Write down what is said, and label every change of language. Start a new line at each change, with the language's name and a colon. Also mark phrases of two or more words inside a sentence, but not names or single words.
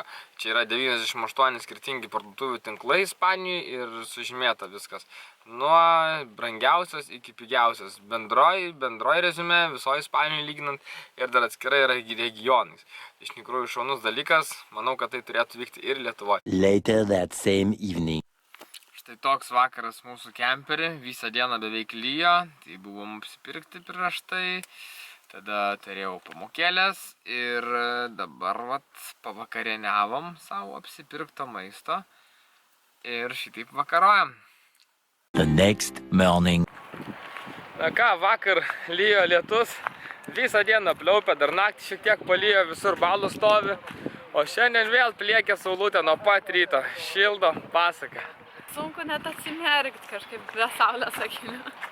Lithuanian: Čia yra 98 skirtingi parduotuvių tinklai Ispanijoje ir sužymėta viskas. Nuo brangiausios iki pigiausios. Bendroji reziumė visoje Ispanijoje lyginant ir dar atskirai yra regionais. Iš tikrųjų šaunus dalykas, manau, kad tai turėtų vykti ir Lietuvoje.
English: Later that same evening.
Lithuanian: Tai toks vakaras mūsų kemperį, visą dieną beveik lyjo, tai buvom apsipirkti prieš tai, tada turėjau pamokėlės ir dabar pavakarieniavom savo apsipirkto maisto ir šitaip vakarojam.
English: The next morning.
Lithuanian: Na ką, vakar lyjo lietus, visą dieną pliaupė, dar naktį šiek tiek palyjo, visur balų stovi, o šiandien vėl pliekė saulutė nuo pat ryto, šildo pasaka. Sunku net atsimerkti kažkaip be saulės akinių.